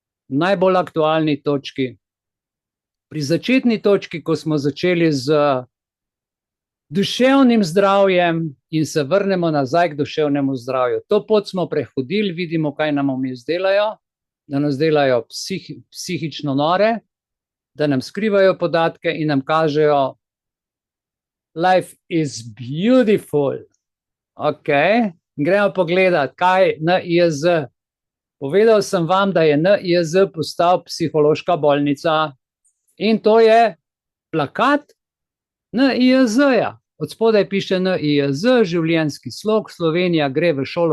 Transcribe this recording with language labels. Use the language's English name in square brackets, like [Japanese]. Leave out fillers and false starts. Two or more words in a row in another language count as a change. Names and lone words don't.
[Slovenian] najbolj aktualni točki. Pri začetni točki, ko smo začeli z duševnim zdravjem in se vrnemo nazaj k duševnemu zdravju. To pot smo prehodili, vidimo, kaj nam vmes delajo, da nas delajo psihično nore, da nam skrivajo podatke in nam kažejo, [English] life is beautiful. [Slovenian] Ok, gremo pogledati, kaj je NIJZ. Povedal sem vam, da je NIJZ postal psihološka bolnica in to je plakat NIJZ-ja. Od spodaj piše NIJZ, življenjski slog, Slovenija gre v šolo.